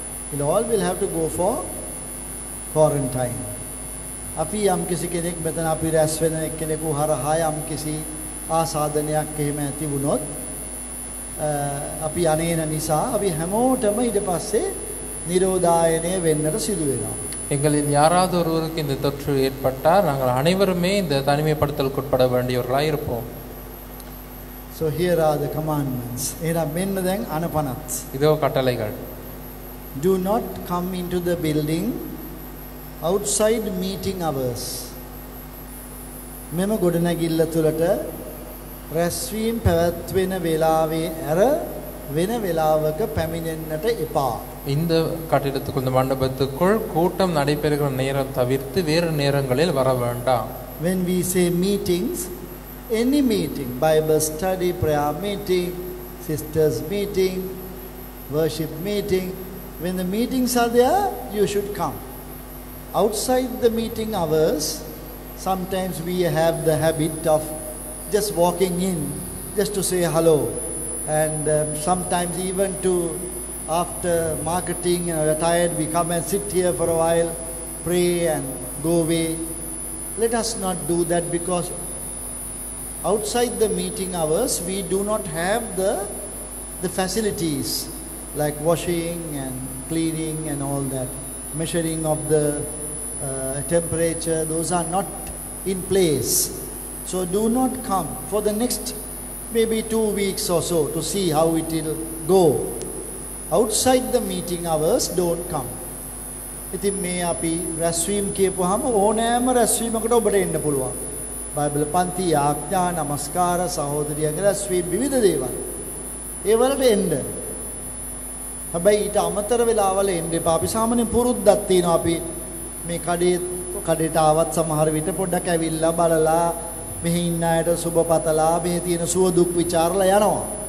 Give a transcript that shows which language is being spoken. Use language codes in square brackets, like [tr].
[en] We'll all will have to go for quarantine. [si] අපි යම් කිසි කෙනෙක් මෙතන අපි රැස් වෙන කෙනෙකු හරහා යම් කිසි ආසාදනයක් එහෙම ඇති වුණොත් අපි අනේන නිසා අපි හැමෝටම ඊට පස්සේ නිරෝධායනය වෙන්නට සිදු වෙනවා. [ta] எங்களில் யாராவது ஒருவருக்கு இந்த தொற்று ஏற்பட்டால் நாங்கள் அனைவருமே இந்த தனிமைப்படுத்தலுக்கு உட்பட வேண்டியவர்களாக இருப்போம். [en] So here are the commandments. [si] එහෙනම් මෙන්න දැන් අනපනත්. [ta] இதோ கட்டளைகள். [en] Do not come into the building outside meeting hours. [si] මෙම ගොඩනැගිල්ල තුලට රැස්වීම පැවැත්වෙන වේලාවේ ඇර වෙන වේලාවක පැමිණෙන්නට එපා. [ta] இந்த கட்டிடத்துக்குள் இந்த மண்டபத்துக்குள் கூட்டம் நடைபெறுகிற நேரம் தவிர்த்து வேறு நேரங்களில் வர வேண்டாம். [en] When we say meetings, any meeting, Bible study, prayer meeting, sisters meeting, worship meeting, when the meetings are there, you should come. Outside the meeting hours, sometimes we have the habit of just walking in just to say hello, and sometimes even to, after marketing retired, we come and sit here for a while, pray and go away. Let us not do that, because outside the meeting hours we do not have the facilities like washing and cleaning and all that, measuring of the temperature. Those are not in place. So do not come for the next maybe 2 weeks or so to see how it will go. Outside the meeting hours, don't come. [si] ඉතින් මේ අපි රැස්වීම කියපුවාම ඕනෑම රැස්වීමකට ඔබට එන්න පුළුවන්. Bible පන්ති, ආඥා, නමස්කාර, සහෝදරියන්ගේ රැස්වීම, විවිධ දේවල්. ඒ වලට එන්න. හැබැයි ඊට අමතර වෙලාවල එන්න එපා. අපි සාමාන්‍යයෙන් පුරුද්දක් තියෙනවා අපි මේ කඩේට ආවත් සමහර විට පොඩ්ඩක් ඇවිල්ලා බලලා මෙහි ඉන්න අයට සුබ පතලා මේ තියෙන සුව දුක් ਵਿਚාරලා යනවා.